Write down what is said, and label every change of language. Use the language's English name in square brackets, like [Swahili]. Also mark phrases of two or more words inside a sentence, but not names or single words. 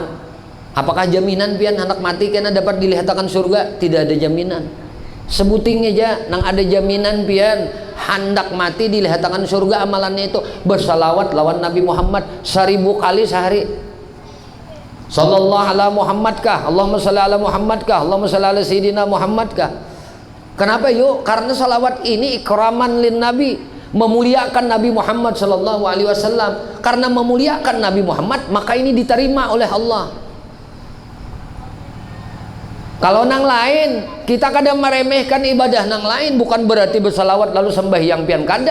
[Banjar] Apakah jaminan pian anak mati kena dapat dilihatkan surga? Tidak ada jaminan. Sebuting aja nang ada jaminan pian hendak mati dilihatkan surga amalannya itu bersalawat lawan Nabi Muhammad 1000 kali sehari. [Arabic] صلى الله على محمد kah, اللهم صل على محمد kah, اللهم صل على سيدنا محمد kah. [Banjar] Kenapa yuk? Karena salawat ini [Arabic] إكراما للنبي, [Banjar] memuliakan Nabi Muhammad [Arabic] صلى الله عليه وسلم. [Banjar] Karena memuliakan Nabi Muhammad, maka ini diterima oleh Allah. Kalau nang lain, kita kadang meremehkan ibadah nang lain, bukan berarti bersalawat lalu sembahyang pian kada.